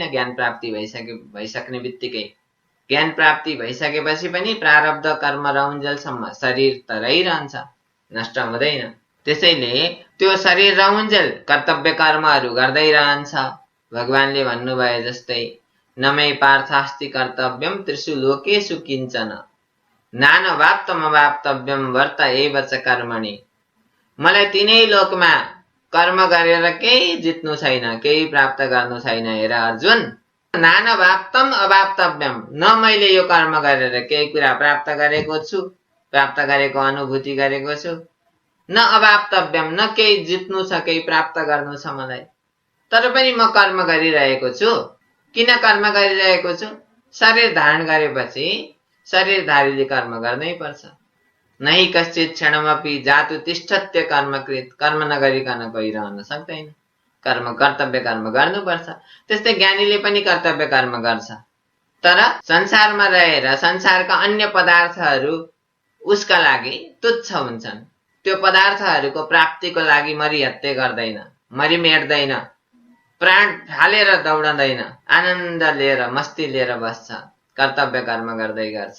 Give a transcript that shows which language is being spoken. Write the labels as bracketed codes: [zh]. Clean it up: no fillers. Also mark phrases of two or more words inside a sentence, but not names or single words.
[ne] ज्ञान प्राप्ति भइसक्ने बित्तिकै, ज्ञान प्राप्ति भइसकेपछि पनि प्रारब्ध कर्म रहन्जेलसम्म शरीर त रहिरहन्छ, नष्ट हुँदैन। त्यसैले त्यो शरीर रहन्जेल कर्तव्य कर्महरू गर्दै रहन्छ। भगवानले भन्नुभए जस्तै, [sa] नमै पार्थास्ति कर्तव्यम त्रिषु लोकेषु किञ्चन नानवाप्तमवाप्तव्यम वर्त एव च कर्मणि। [ne] मलाई तीनै लोकमा कर्म गरेर केही जित्नु छैन, केही प्राप्त गर्नु छैन। हेर अर्जुन, [sa] नानवाप्तम अवाप्तव्यम, [ne] न मैले यो कर्म गरेर केही कुरा प्राप्त गरेको छु, प्राप्त गरेको अनुभूति गरेको छु, न अवाप्तव्यम, न केही जित्नु छ, केही प्राप्त गर्नु छ मलाई। तर पनि म कर्म गरिरहेको छु। किन कर्म गरिरहेको छु? शरीर धारण गरेपछि शरीरधारीले कर्म गर्नै पर्छ। [sa] नहि कश्चित क्षणमपि जातु तिष्ठत्य कर्मकृत, [ne] कर्म नगरिकन कोही रहन सक्दैन। कर्म कर्तव्य कर्म गर्नुपर्छ। त्यस्तै ज्ञानीले पनि कर्तव्य कर्म गर्छ, तर संसारमा रहेर संसारका अन्य पदार्थहरू उसका लागि तुच्छ हुन्छन्। त्यो पदार्थहरूको प्राप्तिको लागि मरिहत्ते गर्दैन, मरिमेट्दैन, प्राण फालेर दौडँदैन, आनन्द लिएर मस्ती लिएर बस्छ, कर्तव्य कर्म गर्दै गर्छ।